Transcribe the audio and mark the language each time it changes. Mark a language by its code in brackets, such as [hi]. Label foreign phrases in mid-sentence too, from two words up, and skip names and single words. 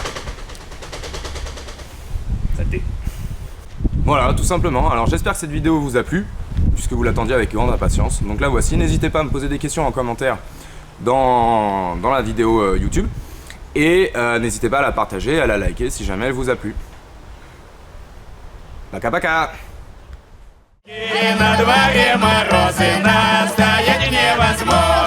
[fr] Voilà, tout simplement. Alors j'espère que cette vidéo vous a plu, puisque vous l'attendiez avec grande impatience. Donc là voici, n'hésitez pas à me poser des questions en commentaire dans la vidéo YouTube. Et n'hésitez pas à la partager, à la liker si jamais elle vous a plu. [ru] Пока пока! И на дворе морозы, настоять невозможно.